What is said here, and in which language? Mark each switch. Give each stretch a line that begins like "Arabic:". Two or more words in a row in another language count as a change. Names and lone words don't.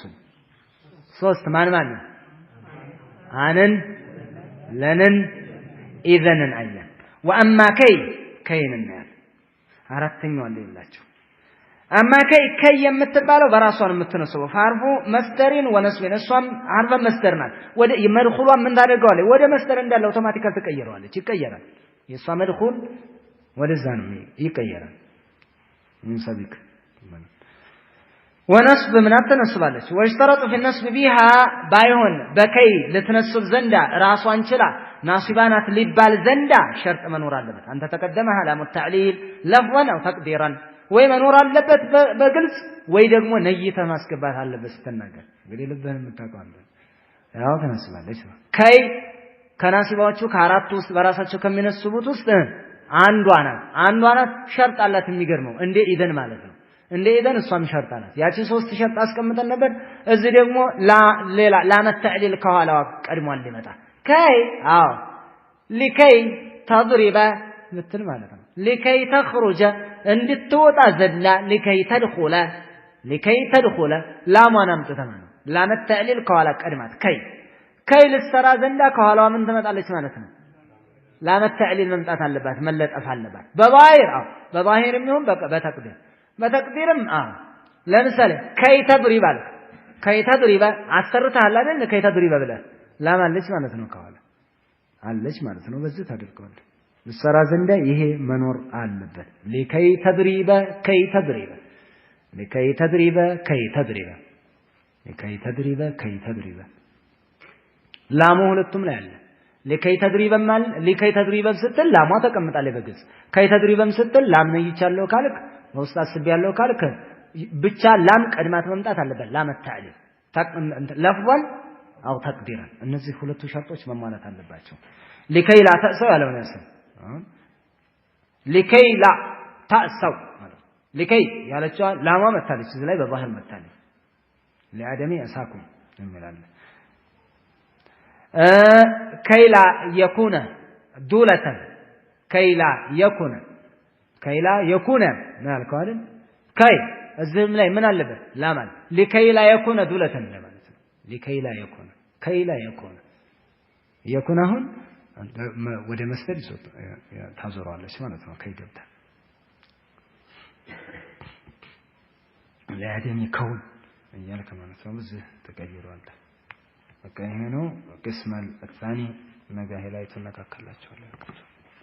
Amharic: ሶስት ማን ነው አንን ለንን ኢዘንን አየን ወአማ ከይንና አራተኛው አለ ይላችሁ አማ ከይ የምትባለው በራሷ ነው የምትነሳው ፋርፉ መስደሪን ወነስቢን እሷም አርበ መስደር ናት ወደ መድኹሏ ምን ታደርገዋለች ወደ መስደር እንዳለ አውቶማቲካሊ ተቀየረዋለች ይቀየራል የሷ መድኹል ወደዛ ነው ይቀየራል እንሰብክ ወነስብ ምን ተነስባለች ወይሽተረጡ
Arabic: في النصب بها
Amharic: ባይሆን በከይ ልትነስብ ዘንዳ ራሷን ችላ ናሲባናት ሊባል ዘንዳ ሸርጥ መኖር አለበት አንተ ተቀደመ
Arabic: علامه التعليل لفظا او تقديرا
Amharic: ወይ መኖር አለበት በግልጽ ወይ ደግሞ ነይተ ማስገባት አለበት ስትናገር እንግዲህ ልብህን የምታውቀው አንተ ያው ተነስባለች ከይ ከናሲባዎቹ ከአራቱ ውስጥ በራሳቸው ከሚነስቡት ውስጥ አንዷ ናት ሸርጥ አላት የሚገርመው እንደ ኢዘን ማለት ነው እንደ ኢዘን እሷም ሸርጥ አላት ያቺ ሶስት ሸርጥ አስቀምጠን ነበር እዚህ ደግሞ ሌላ ላመተዕሊል ከኋላዋ ቀድሟል ሊመጣ ከይ
Arabic: لكي تضرب مثل
Amharic: ማለት ነው
Arabic: لكي تخرج
Amharic: እንድትወጣ ዘላ
Arabic: لكي تدخل
Amharic: ላማን አምጥተን ነው ላመተዕሊል ከኋላ ቀድማት ከይ ልትሰራ ዘንዳ ከኋላዋ ምን ትመጣለች ማለት ነው ላመተዕሊል መምጣት አለባት መለጠፍ አለባት በባሂርም ይሁን በተቅዲርም ለምሳሌ ከይ ተድሪባ አሰርተሃል አይደል ከይ ተድሪባ ብለህ ላማለች ማለት ነው ከኋላ አለች ማለት ነው በዚህ ታደርገዋለህ ልትሰራ ዘንዳ ይሄ መኖር አለበት
Arabic: لكي تدريب
Amharic: ላሙ ሁለቱም ላይ አለ
Arabic: لكي تدريب
Amharic: ስትል ላሟ ተቀምጣለች በግልጽ ከይ ተድሪበም ስትል ላም ነይቻለሁ ካልክ ወስጥ አስቢያለሁ ካልክ ብቻ ላም ቀድማት መምጣት አለበት ላመታዕሊል ለፍዋን አው ተቅዲራን እነዚህ ሁለቱ ሸርጦች መሟላት አለባቸው
Arabic: لكي لا تأسوا
Amharic: ያለው ነው
Arabic: لكي لا تأسوا لكي
Amharic: ያለችው ላሟ መታለች እዚህ ላይ በባህር መታለች ለአደሚ አሳኩም እንላለን
Arabic: كي لا يكون دولة كي لا يكون
Amharic: ማለት አይደል كي እዚህም ላይ ምን አለበት ላማል
Arabic: لكي لا يكون دولة
Amharic: ማለት ነው
Arabic: لكي لا يكون
Amharic: አሁን ወደ መስደር ይዞት ታዞራለች ማለት ነው ከይ ገብታ ለአደም ይከውን እያልከ ማለት ነው እዚህ ተቀይሯል በቃ ይሄ ነው ቅስመል الثاني ነገ ላይ ተነካከላችኋለሁ